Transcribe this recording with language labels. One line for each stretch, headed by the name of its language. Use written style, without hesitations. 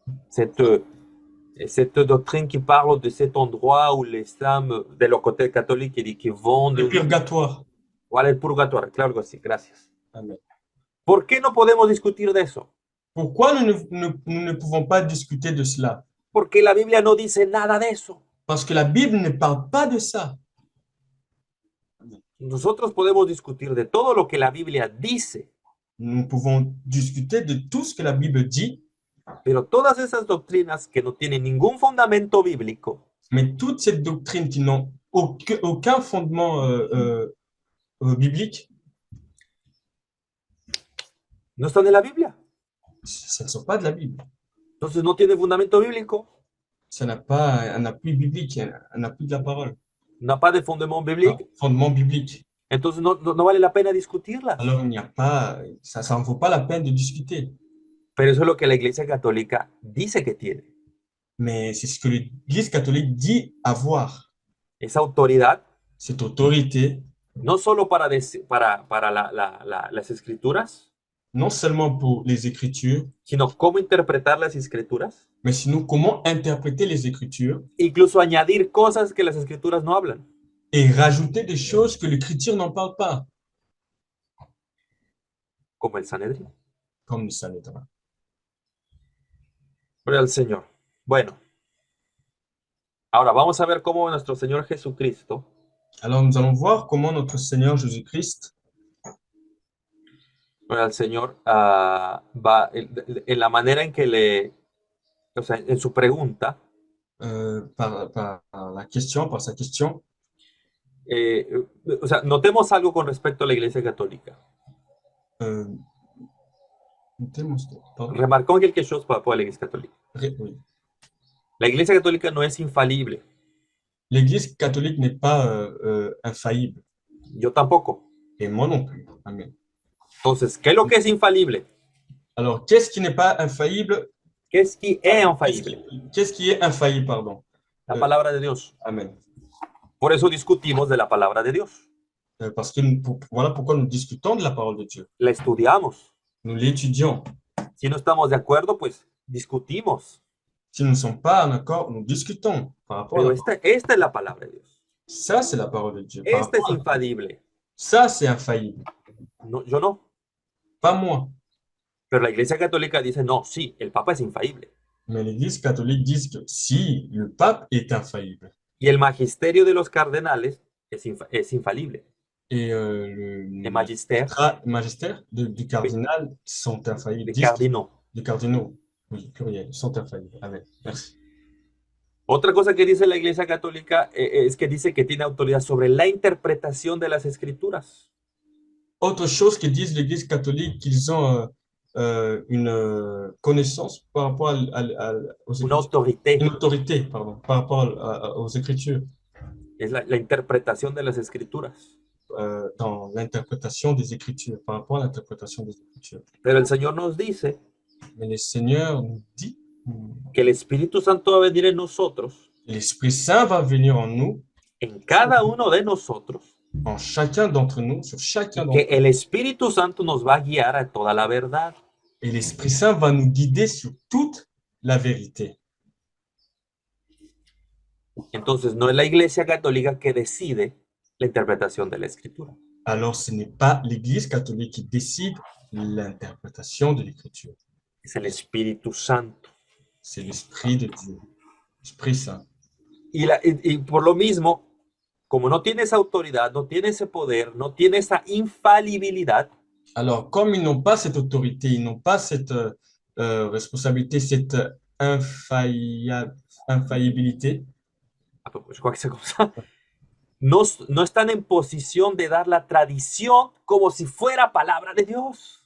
French: Cette doctrine qui parle de cet endroit où les âmes de
Spanish: los
French: côtés católicos qui vont le purgatoire.
Spanish: Voilà, el purgatorio, claro que sí, gracias. Amen. ¿Por qué no podemos discutir de eso?
French: Pourquoi nous ne pouvons pas discuter de cela?
Spanish: Porque la Biblia no dice nada de eso.
French: Parce que la Bible ne parle pas de ça.
Spanish: Nosotros podemos discutir de todo lo que la Biblia dice.
French: Nous pouvons discuter de tout ce que la Bible dit.
Spanish: Pero todas esas doctrinas que no tienen ningún fundamento bíblico.
French: Mais toutes ces doctrines qui n'ont aucun fondement biblique.
Spanish: No están en la Biblia.
French: Ce ne sont pas de la Bible.
Spanish: Entonces no tiene fundamento bíblico.
French: Ça n'a pas un appui biblique, un appui de la parole.
Spanish: No pas de fondement biblique.
French: Un fondement biblique.
Spanish: Entonces no vale la pena discutirla.
French: Alors il n'y a pas, ça ne vaut pas la peine de discuter.
Spanish: Pero eso es lo que la Iglesia Católica dice que tiene.
French: Mais c'est ce que l'Église catholique dit avoir.
Spanish: Esa autoridad.
French: Cette autorité.
Spanish: No solo para las escrituras.
French: Non seulement pour les Écritures,
Spanish: sino cómo interpretar las Escrituras.
French: Mais sinon, comment interpréter les Écritures?
Spanish: Incluso añadir cosas que las Escrituras no hablan.
French: Et rajouter des choses que l'Écriture n'en parle pas.
Spanish: Como el Sanedrín.
French: Comme le Sanhédrin.
Spanish: Gloria al Señor. Bueno. Ahora vamos a ver cómo nuestro Señor Jesucristo.
French: Alors nous allons voir comment notre Seigneur Jésus-Christ
Spanish: Ahora el Señor va en la manera en que o sea, en su pregunta,
French: par la question, par sa question.
Spanish: eh, o sea, notemos algo con respecto a la Iglesia Católica.
French: Euh, pardon? Remarcons quelque chose par rapport
Spanish: a la Iglesia Católica.
French: Oui.
Spanish: La Iglesia Católica no es infalible.
French: L'Église catholique n'est pas infaillible,
Spanish: Yo tampoco.
French: et moi non plus. Amen.
Spanish: Entonces, ¿qué es lo que es infalible?
French: Alors, qu'est-ce qui n'est pas infaillible?
Spanish: ¿Qué es que es infalible?
French: Qu'est-ce qui est infaillible, pardon?
Spanish: La Euh, palabra de Dios. Amen. Por eso discutimos de la palabra de Dios.
French: Parce que voilà pourquoi nous discutons de la parole de Dieu.
Spanish: La estudiamos.
French: Nous l'étudions.
Spanish: Si no estamos de acuerdo, pues discutimos.
French: Si nous ne sommes pas en accord, nous discutons par rapport à
Spanish: Pero
French: la parole.
Spanish: esta es la palabra de Dios.
French: Ça, c'est la parole de Dieu. Par
Spanish: Esta es
French: rapport à la parole.
Spanish: infalible.
French: Ça, c'est infaillible.
Spanish: No, yo no.
French: Pas moi.
Spanish: Pero la Iglesia Católica dice, no, sí, el Papa es infalible.
French: Mais l'Église catholique dit que si le pape est infaillible
Spanish: Y el magisterio de los cardenales es infalible.
French: et
Spanish: El magister
French: magistère du cardinal sont infaillibles, de cardinaux. du cardinaux, oui, pluriel, sont infaillibles. Amen. Merci.
Spanish: Otra cosa que dice la Iglesia Católica es que dice que tiene autoridad sobre la interpretación de las escrituras.
French: Autre chose que disent l'Église catholique, qu'ils ont une connaissance par rapport aux
Spanish: Una
French: Écritures, autorité. une autorité, pardon, par rapport aux Écritures,
Spanish: Es la interpretación de las escrituras.
French: dans l'interprétation des Écritures, par rapport à l'interprétation des Écritures.
Spanish: Pero el Señor nos dice
French: Mais le Seigneur nous dit
Spanish: que el Espíritu Santo va a venir en nosotros,
French: l'Esprit Saint va venir en nous,
Spanish: en cada uno de nosotros,
French: en chacun d'entre nous, sur chacun
Spanish: y
French: d'entre
Spanish: que el Espíritu Santo nos va a guiar a toda la verdad.
French: nous. Et l'Esprit Saint va nous guider sur toute la vérité.
Spanish: Entonces, no es la Iglesia Católica que decide la interpretación de la Escritura.
French: Alors, ce n'est pas l'Église catholique qui décide l'interprétation de l'Écriture.
Spanish: Es el Espíritu Santo.
French: C'est l'Esprit de Dieu, l'Esprit Saint.
Spanish: Y por lo mismo, como no tiene esa autoridad, no tiene ese poder, no tiene esa infalibilidad,
French: Alors, comme ils n'ont pas cette autorité, ils n'ont pas cette responsabilité, cette infaillibilité, je crois que c'est comme ça,
Spanish: no están en posición de dar la tradición como si fuera palabra de Dios.